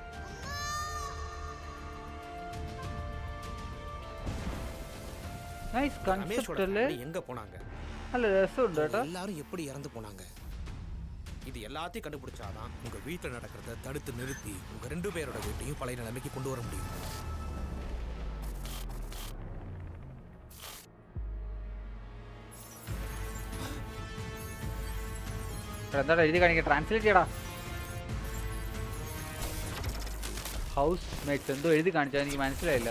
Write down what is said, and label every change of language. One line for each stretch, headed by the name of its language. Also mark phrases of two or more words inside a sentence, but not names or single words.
English: nice concept
Tamil: இல்ல? எங்க போனாங்க? நல்ல ரசம் டேட்டா. எல்லாரும் எப்படி இறந்து போனாங்க? இது எல்லாத்தையும் கண்டுபிடிச்சாதான் உங்க வீட்டுல நடக்கிறத தடுத்து நிறுத்தி உங்க 2 பேரோட வீட்டையும் பழைய நிலைமைக்கு கொண்டு வர முடியும்.
Malayalam: എന്താടാ എഴുതി കാണിക്കുക? ട്രാൻസ്ലേറ്റ് ചെയ്യടാ. ഹൗസ് മേറ്റ്സ് എന്തോ എഴുതി കാണിച്ചാൽ എനിക്ക് മനസ്സിലായില്ല.